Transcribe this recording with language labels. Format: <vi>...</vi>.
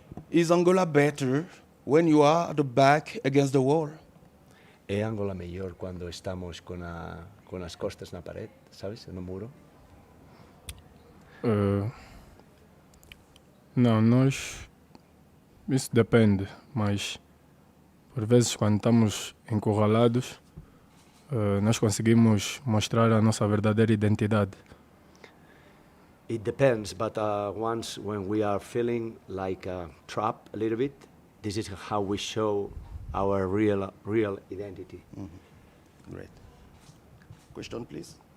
<en>Is Angola better when you are at the back against the wall?</en> <pt>É Angola melhor quando estamos com as costas na parede, sabes, no muro? Não, isso depende, mas por vezes quando estamos encurralados, nós conseguimos mostrar a nossa verdadeira identidade.</pt> <en>It depends, but once when we are feeling like trapped a little bit, this is how we show our real identity. Mm-hmm. Great. Question, please.</en>